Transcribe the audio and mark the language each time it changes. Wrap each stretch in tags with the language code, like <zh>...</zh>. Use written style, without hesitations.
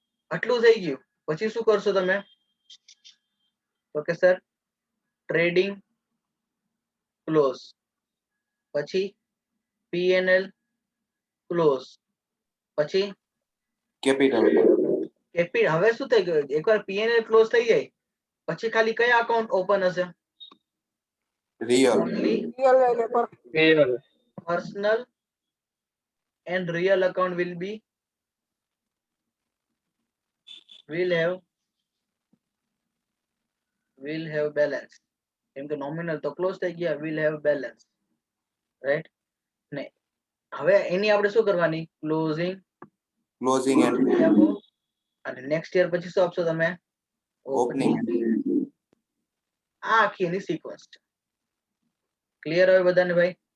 <gu>આટલું થઈ ગયું પછી શું કરશો તમે? તો કે સર ટ્રેડિંગ ક્લોઝ, પછી પીએનએલ ક્લોઝ, પછી કેપિટલ. હવે શું થઈ ગયું? એકવાર પીએનએલ ક્લોઝ થઈ જાય પછી ખાલી કયા અકાઉન્ટ ઓપન હશે? Real.</gu> <en>Only personal and real account will have balance.</en> <gu>કેમ કે નોમિનલ તો ક્લોઝ થઈ ગયા,</gu> <en>will have balance,</en> <gu>રાઈટ ને. હવે એની આપણે શું કરવાની? ક્લોઝિંગ એન્ટ્રી આપો અને નેક્સ્ટ યર પછી શું આપશો તમે? ઓપનિંગ. આ આખી એની સિક્વન્સ છે. ક્લિયર હવે બધાને ભાઈ?</gu>